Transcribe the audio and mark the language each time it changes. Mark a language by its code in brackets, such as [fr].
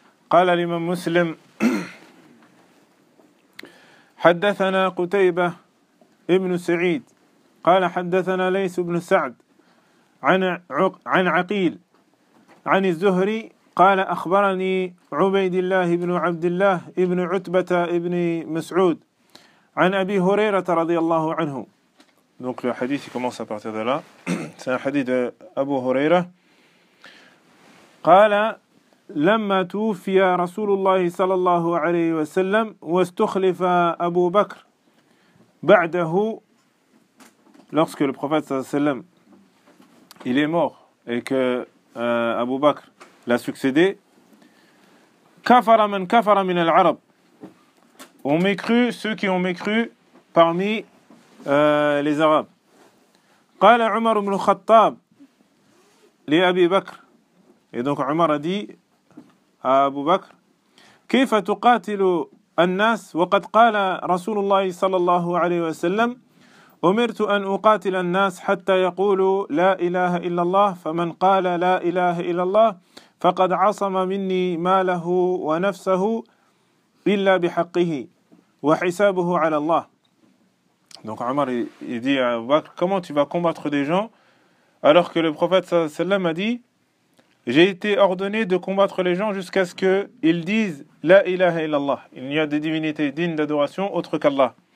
[ar] قال الإمام مسلم حدثنا قتيبة ابن سعيد قال حدثنا ليث بن سعد عن عقيل عن الزهري قال أخبرني عبيد الله بن عبد الله ابن عتبة ابن مسعود عن أبي هريرة رضي الله عنه. [fr] Donc le hadith commence à partir de là. C'est un hadith d'Abu Huraira. [ar] قال لما توفي رسول الله صلى الله عليه وسلم واستخلف أبو بكر بعده. [fr] Lorsque le prophète sallam il est mort et que Abu Bakr l'a succédé, [ar] كفر من كفر من العرب, [fr] ont mécru ceux qui ont mécru parmi les Arabes. [ar] قال عمر بن الخطاب لأبي بكر. [fr] Et donc Omar a dit à Abu Bakr, [ar] كيف تقاتل الناس وقد قال رسول الله صلى الله عليه وسلم أمرت أن أقاتل الناس حتى يقولوا لا إله إلا الله فمن قال لا إله إلا الله فقد عصم مني ماله ونفسه إلا بحقه وحسابه على الله. [fr] Donc Omar il dit à Abu Bakr, comment tu vas combattre des gens alors que le prophète [ar] صلى الله عليه وسلم [fr] a dit: j'ai été ordonné de combattre les gens jusqu'à ce qu'ils disent « [ar] La ilaha illallah ». [fr] Il n'y a de divinité digne d'adoration autre qu'Allah.